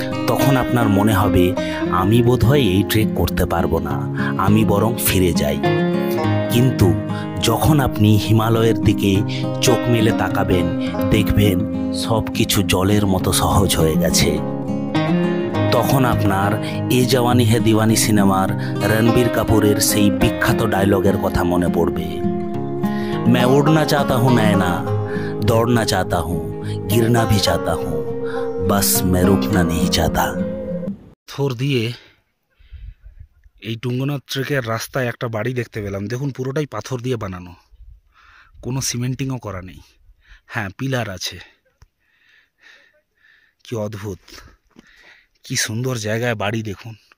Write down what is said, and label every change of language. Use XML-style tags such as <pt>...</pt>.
<bn>তখন আপনার মনে হবে আমি বোধহয় এই ট্রেক করতে পারবো না, আমি বরং ফিরে যাই। কিন্তু যখন আপনি হিমালয়ের দিকে চোখ মেলে তাকাবেন, দেখবেন সব কিছু জলের মতো সহজ হয়ে গেছে। তখন আপনার এ জওয়ানি হে দিওয়ানি সিনেমার রণবীর কাপুরের সেই বিখ্যাত ডায়লগের কথা মনে পড়বে,</bn> <hi>मैं उड़ना चाहता हूँ नैना, दौड़ना चाहता हूँ, गिरना भी चाहता हूँ, बस मैं रुकना नहीं चाहता।</hi> <bn>থর দিয়ে এই টুঙ্গনাথ ট্রেকের রাস্তায় একটা বাড়ি দেখতে পেলাম। দেখুন পুরোটাই পাথর দিয়ে বানানো, কোনো সিমেন্টিংও করা নেই। হ্যাঁ, পিলার আছে। কি অদ্ভুত, কি সুন্দর জায়গায় বাড়ি দেখুন।</bn>